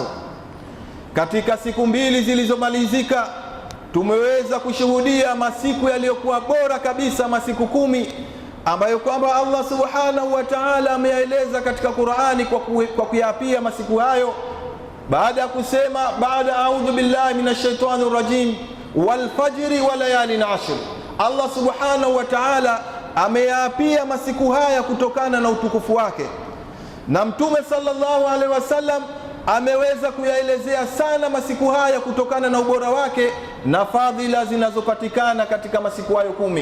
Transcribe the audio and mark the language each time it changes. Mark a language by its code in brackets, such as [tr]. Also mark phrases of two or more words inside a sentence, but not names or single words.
[sw] Katika siku mbili zilizomalizika tumeweza kushuhudia masiku yaliyokuwa bora kabisa, masiku 10 ambayo kwamba [ar] الله سبحانه وتعالى [sw] ameyaeleza katika Qur'ani kwa kuyapia masiku hayo, baada ya kusema baada [ar] أعوذ بالله من الشيطان الرجيم والفجر وليال عشر. الله سبحانه وتعالى [sw] ameyapia masiku haya kutokana na utukufu wake, na Mtume [ar] صلى الله عليه وسلم [sw] ameweza kuyaelezea sana masiku haya kutokana na ubora wake na fadhila zinazopatikana katika masiku hayo 10.